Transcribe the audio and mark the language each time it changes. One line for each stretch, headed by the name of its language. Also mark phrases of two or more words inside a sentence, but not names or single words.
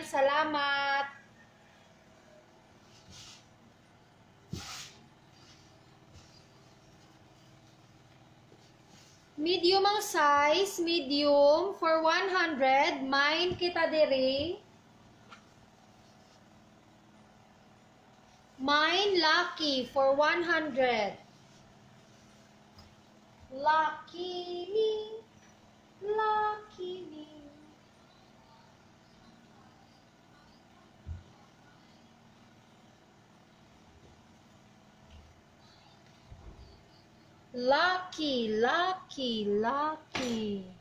Hiligaynon: Salamat. Medium ang size.
English: Medium for 100.
Hiligaynon: Mine kita diri.
English: Mine lucky for 100. Lucky me. Lucky me. Lucky, lucky, lucky.